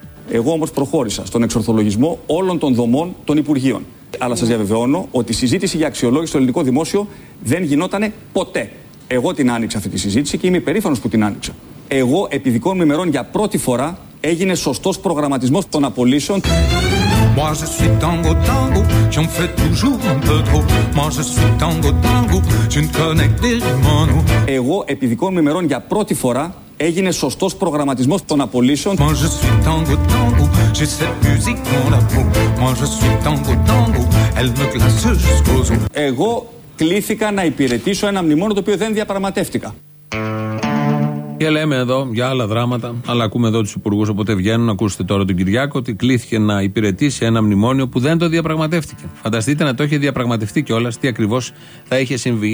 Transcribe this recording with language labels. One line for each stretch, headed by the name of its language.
Greek: Εγώ όμως προχώρησα στον εξορθολογισμό όλων των δομών των Υπουργείων. Αλλά σας διαβεβαιώνω ότι η συζήτηση για αξιολόγηση στο ελληνικό δημόσιο δεν γινότανε ποτέ. Εγώ την άνοιξα αυτή τη συζήτηση και είμαι υπερήφανος που την άνοιξα. Εγώ, επί δικών μου ημερών, για πρώτη φορά έγινε σωστός προγραμματισμός των απολύσεων.
French: Moi je suis tango tango, j'en fais toujours un peu trop. Moi je suis tango tango, tu ne connais que des manous.
Greek: Εγώ, επί δικών μου ημερών, για πρώτη φορά έγινε σωστός προγραμματισμός των απολύσεων.
French: Moi je suis tango tango, j'ai cette musique dans la peau. Moi je suis tango tango, elle me glace jusqu'aux os.
Greek: Εγώ κλήθηκα να υπηρετήσω ένα μνημόνιο το οποίο δεν διαπραγματεύτηκα. Και λέμε εδώ για άλλα δράματα, αλλά ακούμε εδώ τους υπουργούς, οπότε βγαίνουν. Ακούστε τώρα τον Κυριάκο ότι κλήθηκε να υπηρετήσει ένα μνημόνιο που δεν το διαπραγματεύτηκε. Φανταστείτε να το είχε διαπραγματευτεί κιόλας, τι ακριβώς θα είχε συμβεί.